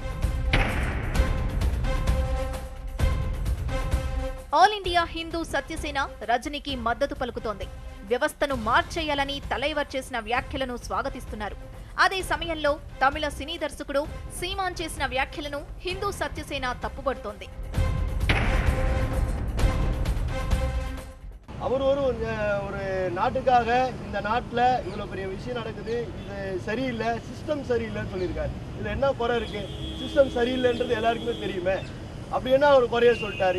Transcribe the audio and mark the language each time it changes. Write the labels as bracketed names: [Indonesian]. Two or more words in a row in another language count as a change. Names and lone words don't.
[Telugu] ఆల్ ఇండియా హిందూ సత్యసేన రజనీకి మద్దతు పలుకుతోంది. వ్యవస్థను మార్చేయాలని తలైవర్ చేసిన వ్యాఖ్యలను స్వాగతిస్తున్నారు. అదే సమయంలో తమిళ సినీ దర్శకుడు సీమాన్ చేసిన వ్యాఖ్యలను హిందూ సత్యసేన తప్పుపడుతోంది. [Tamil] அவர் ஒரு நாட்டுக்காக இந்த நாட்டில் இவ்வளோ பெரிய விஷயம் நடக்குது, இது சரியில்லை, சிஸ்டம் சரியில்லைன்னு சொல்லியிருக்காரு. இதில் என்ன குறை இருக்குது? சிஸ்டம் சரியில்லைன்றது எல்லாருக்குமே தெரியுமே. அப்படி என்ன அவர் குறைய சொல்லிட்டாரு?